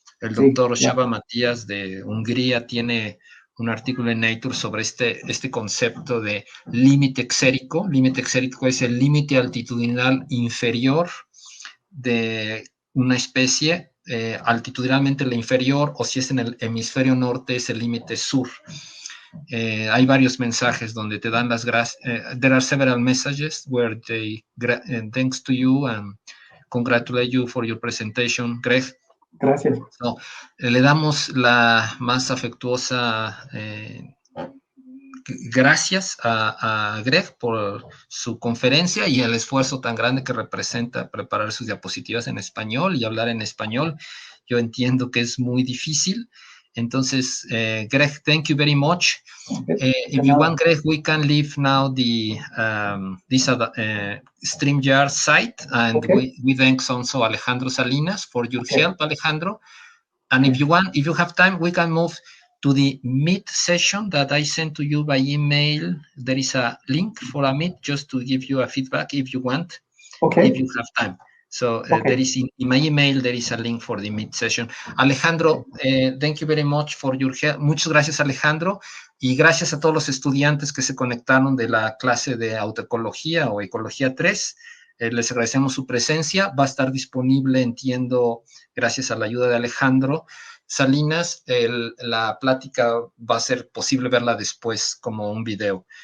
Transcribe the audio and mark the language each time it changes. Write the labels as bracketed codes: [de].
[es] El doctor Shava Matías de Hungría tiene un artículo en Nature sobre este concepto de límite exérico. Límite exérico es el límite altitudinal inferior de una especie, altitudinalmente la inferior, o si es en el hemisferio norte, es el límite sur. Hay varios mensajes donde te dan las gracias. [en] There are several messages where they thanks to you and congratulate you for your presentation, Greg. [es] Gracias. So, le damos la más afectuosa gracias a Greg por su conferencia y el esfuerzo tan grande que representa preparar sus diapositivas en español y hablar en español. Yo entiendo que es muy difícil. Entonces, [en] Greg, thank you very much. If you want, Greg, we can leave now the this StreamYard site, and we thanks also Alejandro Salinas for your help, Alejandro. And if you want, if you have time, we can move to the Meet session that I sent to you by email. There is a link for a Meet just to give you a feedback if you want, if you have time. So there is in my email, there is a link for the Meet session. Alejandro, thank you very much for your help. [es] Muchas gracias, Alejandro. Y gracias a todos los estudiantes que se conectaron de la clase de autoecología o ecología 3. Les agradecemos su presencia. Va a estar disponible, entiendo, gracias a la ayuda de Alejandro Salinas. La plática va a ser posible verla después como un video.